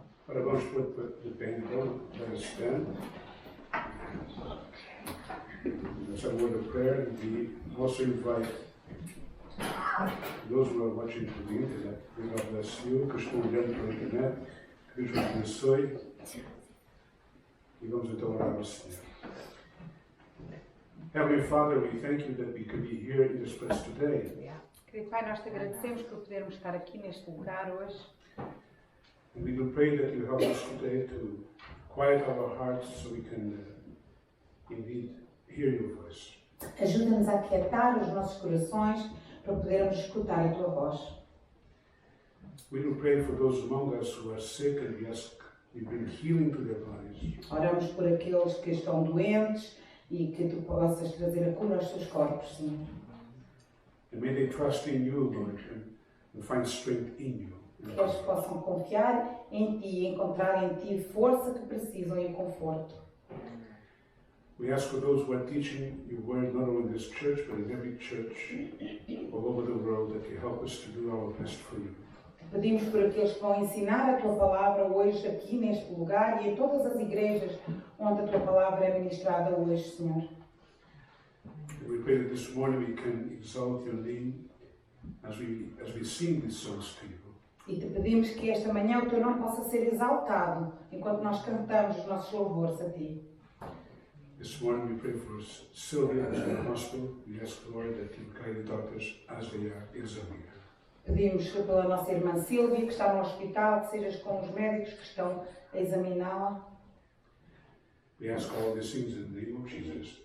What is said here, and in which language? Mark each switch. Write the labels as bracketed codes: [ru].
[pt] Ora, vamos pôr de pé então, para stand. [en] That's a word of prayer, and we also invite those who are watching through the internet. God bless you, [pt] que estão olhando pela internet, que Deus vos abençoe. E vamos então orar ao Senhor. [en] Heavenly Father, we thank you that we can be here in this place today. [pt] Querido Pai, nós te agradecemos por podermos estar aqui neste lugar hoje. [en] And we do pray that you help us today to quiet our hearts so we can indeed hear your voice. [pt] Ajuda-nos a aquietar os nossos corações para podermos escutar a tua voz. [en] We do pray for those among us who are sick, and we bring healing to their bodies. [pt] Oramos por aqueles que estão doentes e que tu possas trazer a cura aos seus corpos, Senhor. [en] And may they trust in you, Lord, and find strength in you. [pt] Que eles possam confiar em ti e encontrar em ti força que precisam e conforto. [en] We ask for those who are teaching your word, not only in this church, but in every church all over the world, that you help us to do our best for you. [pt] Pedimos por aqueles que vão ensinar a tua palavra hoje aqui neste lugar e em todas as igrejas onde a tua palavra é ministrada hoje, Senhor. [en] We pray that this morning we can exalt your name as we sing these songs to you. [pt] E te pedimos que esta manhã o teu nome possa ser exaltado enquanto nós cantamos os nossos louvores a ti. [en] This morning we pray for Sylvia who's in the hospital. We ask the Lord that you guide the doctors as they are examining her. [pt] Pedimos pela nossa irmã Sílvia, que está no hospital, que sejas com os médicos que estão a examiná-la. [en] We ask all these things in the name of Jesus.